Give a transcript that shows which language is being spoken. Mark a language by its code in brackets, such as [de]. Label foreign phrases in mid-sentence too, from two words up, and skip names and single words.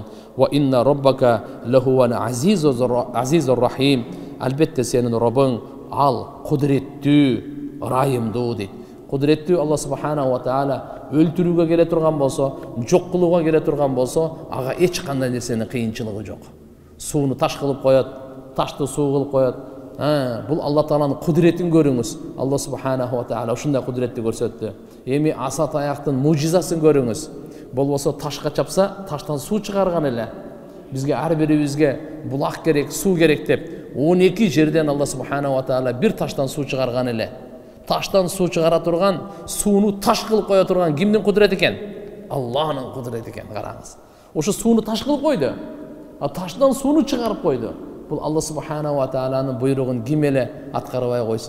[ar] وإن ربك لهو العزيز الرحيم. [ky] Албетте сенин Роббуң ал кудреттүү, райымдуу дейт. Кудреттүү Алла [ar] سبحانه وتعالى [ky] өлтүрүүгө келе турган болсо, жок кылууга келе турган болсо, ага эч кандай нерсенин кыйынчылыгы жок. Сууну таш кылып коет, ташты суу кылып коет. Бул Алла Тааланын кудретин көрүңүз. Алла [ar] سبحانه وتعالى [ky] ушундай кудретти көрсөттү. Эми аса таяктын мужизасын көрүңүз. Болбосо ташка чапса, таштан суу чыгарган эле. Бизге ар бирибизге булак керек, суу керек деп 12 жерден Алла [ar] سبحانه وتعالى [ky] бир таштан суу чыгарган эле. Таштан суу чыгара турган, сууну таш кылып коя турган кимдин кудрети экен? Алланын кудрети экен, караңыз. Ошо сууну таш кылып койду. А таштан сууну чыгарып койду. Бул Алла [ar] سبحانه وتعالى [ky] буйругун ким эле аткарбай койсун?